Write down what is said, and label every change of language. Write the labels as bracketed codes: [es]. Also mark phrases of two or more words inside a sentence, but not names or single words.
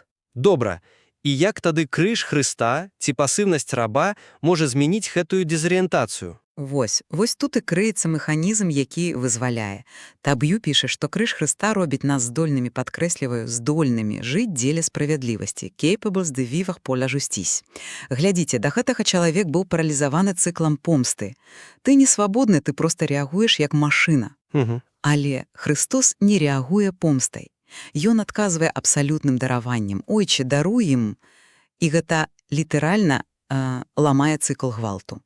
[be] Добра. І як тады крыж Хрыста ці пасыўнасць раба можа змяніць гэтую дезарыентацыю? Вось тут і крыецца механізм, які вызваляе. Таб'ю піша, што крыж Хрыста робіць нас здольнымі, падкрэсліваю, здольнымі жыць дзеля справядлівасці. [fr] Capables de vivre pour la justice. [be] Глядзіце, да гэтага чалавек быў паралізаваны цыклам помсты. Ты не свабодны, ты проста рэагуеш як машына. Але Христос не рэагуе помстай. Ён адказвае абсалютным дараваннем. Ойче, даруй ім. І гэта літаральна ламае цыкл гвалту.